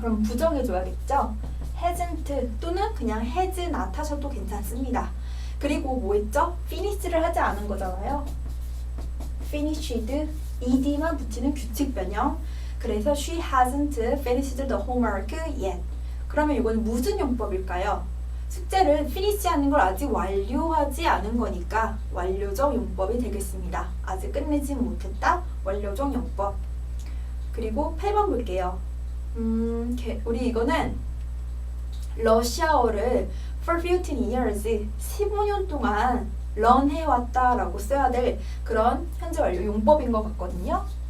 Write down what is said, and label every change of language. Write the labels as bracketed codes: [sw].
[ko] 그럼 부정해줘야겠죠? hasn't 또는 그냥 has not 하셔도 괜찮습니다. 그리고 뭐 했죠? finish를 하지 않은 거잖아요. finished, ed만 붙이는 규칙 변형. 그래서 [en] she hasn't finished the homework yet. [ko] 그러면 이건 무슨 용법일까요? 숙제를 finish 하는 걸 아직 완료하지 않은 거니까 완료적 용법이 되겠습니다. 아직 끝내지 못했다. 완료적 용법. 그리고 8번 볼게요. 우리 이거는 러시아어를 [en] for 15 years, [ko] 15년 동안 learn 해왔다 라고 써야 될 그런 현재 완료 용법인 것 같거든요.